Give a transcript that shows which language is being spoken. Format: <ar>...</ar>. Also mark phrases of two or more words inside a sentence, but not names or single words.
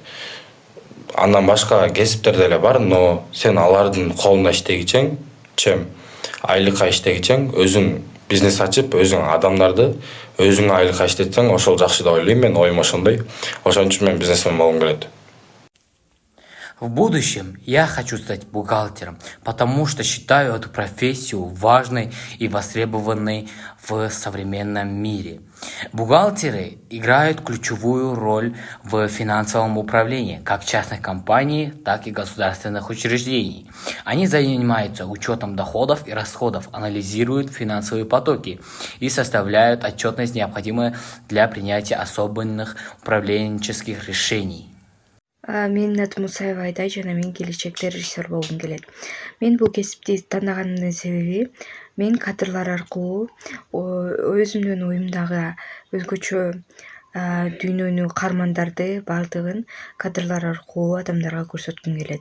<ky>Андан башка кесиптер деле бар, но сен алардын колунда иштегичең, айлыкка иштегичең, өзүң бизнес ачып, өзүң адамдарды өзүң айлыкка иштетсең, ошол жакшы деп ойлойм. Мен оюм ошондой. Ошон үчүн мен бизнесмен болгум келет.</ky> <ru>В будущем я хочу стать бухгалтером, потому что считаю эту профессию важной и востребованной в современном мире. Бухгалтеры играют ключевую роль в финансовом управлении как частных компаний, так и государственных учреждений. Они занимаются учетом доходов и расходов, анализируют финансовые потоки и составляют отчетность, необходимую для принятия особенных управленческих решений.</ru> <ky>Менин атым Мусаева Айдай жана мен келечекте режиссер болгум келет. Мен бул кесипти тандагандын себеби мен кадрлар аркылуу өзүмдүн оюмдагы өзгөчө дүйнөнү кармандарды баардыгын кадрлар аркылуу адамдарга көрсөткүм келет.</ky>